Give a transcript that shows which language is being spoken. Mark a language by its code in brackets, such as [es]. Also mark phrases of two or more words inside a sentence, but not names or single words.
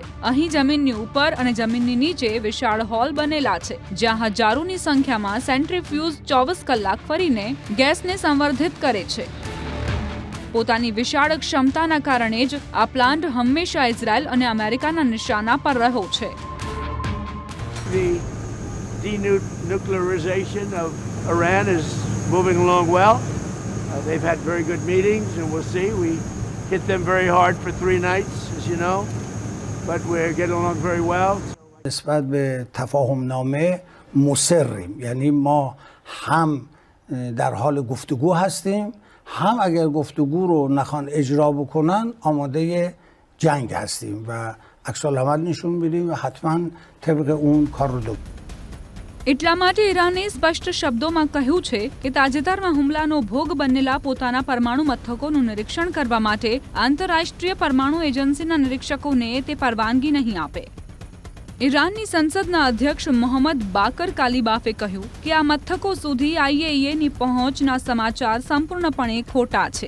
[gu] અહીં જમીનની ઉપર અને જમીનની નીચે વિશાળ હોલ બનેલા છે, જ્યાં હજારોની સંખ્યામાં સેન્ટ્રીફ્યુઝ 24 કલાક ફરીને ગેસને સંવર્ધિત કરે છે। પોતાની વિશાળ ક્ષમતાના કારણે જ આ પ્લાન્ટ હંમેશા ઇઝરાયલ અને અમેરિકાના નિશાના પર રહ્યો છે। [en] The denuclearization of Iran is moving along well. They've had very good meetings, and we'll see. We hit them very hard for 3 nights, as you know, but we're getting along very well. [fa] نسبت به تفاهم نامه مصریم، یعنی ما هم در حال گفتگو هستیم، هم اگر گفتگو رو نخوان اجرا بکنن آماده جنگ هستیم و عکس العمل نشون میدیم و حتما طبق اون کار رو داریم। [gu] એટલા માટે ઈરાને સ્પષ્ટ શબ્દોમાં કહ્યું છે કે તાજેતરમાં હુમલાનો ભોગ બનેલા પોતાના પરમાણુ મથકોનું નિરીક્ષણ કરવા માટે આંતરરાષ્ટ્રીય પરમાણુ એજન્સીના નિરીક્ષકોને તે પરવાનગી નહીં આપે। ઈરાનની સંસદના અધ્યક્ષ મોહમ્મદ બાકર કાલિબાફે કહ્યું કે આ મથકો સુધી IAEAની પહોંચના સમાચાર સંપૂર્ણપણે ખોટા છે.